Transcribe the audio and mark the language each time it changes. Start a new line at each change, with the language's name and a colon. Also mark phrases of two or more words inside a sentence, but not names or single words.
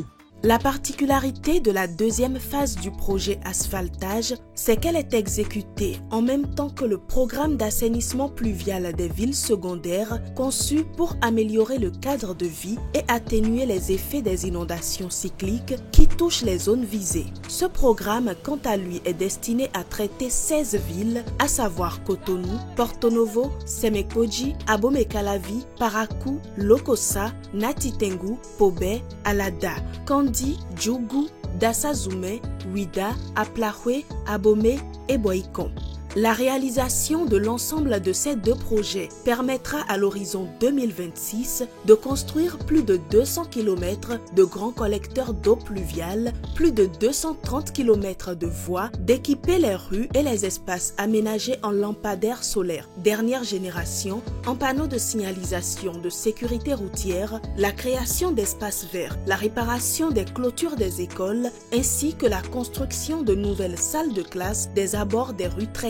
French: La particularité de la deuxième phase du projet asphaltage, c'est qu'elle est exécutée en même temps que le programme d'assainissement pluvial des villes secondaires conçu pour améliorer le cadre de vie et atténuer les effets des inondations cycliques qui touchent les zones visées. Ce programme, quant à lui, est destiné à traiter 16 villes, à savoir Cotonou, Porto Novo, Semekoji, Abomey-Calavi, Parakou, Lokossa, Natitengu, Pobé, Alada, Kandi, Djougou, Dassazoumé, Ouida, Aplahoué, Abomey et Boïkon. La réalisation de l'ensemble de ces 2 projets permettra à l'horizon 2026 de construire plus de 200 km de grands collecteurs d'eau pluviale, plus de 230 km de voies, d'équiper les rues et les espaces aménagés en lampadaires solaires dernière génération, en panneaux de signalisation de sécurité routière, la création d'espaces verts, la réparation des clôtures des écoles, ainsi que la construction de nouvelles salles de classe des abords des rues traitées.